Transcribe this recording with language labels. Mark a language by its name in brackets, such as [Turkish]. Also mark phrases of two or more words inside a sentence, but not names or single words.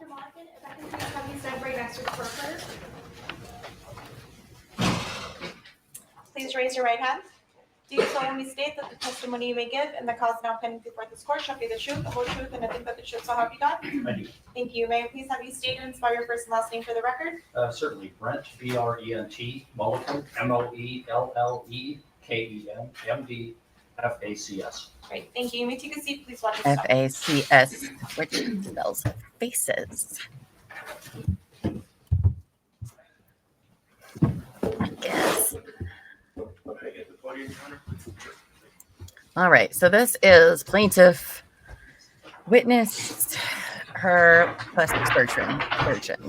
[English] Monaghan, if I can please have you stand right next to the court reporter. Please raise your right hand. Do you solemnly state that the testimony you may give and the cause now pending before this court shall be the truth, the whole truth, and nothing but the truth, so help you God? I do. Thank you. May I please have you state and spell your first and last name for the record? Certainly. Brent, B-R-E-N-T, Mulliken, M-O-E-L-L-E-K-E-N, M-D-F-A-C-S. Great, thank you. You may take a seat, please watch yourself. FACS, which spells faces. I guess. All right, so this is plaintiff witnessed her plastic surgeon.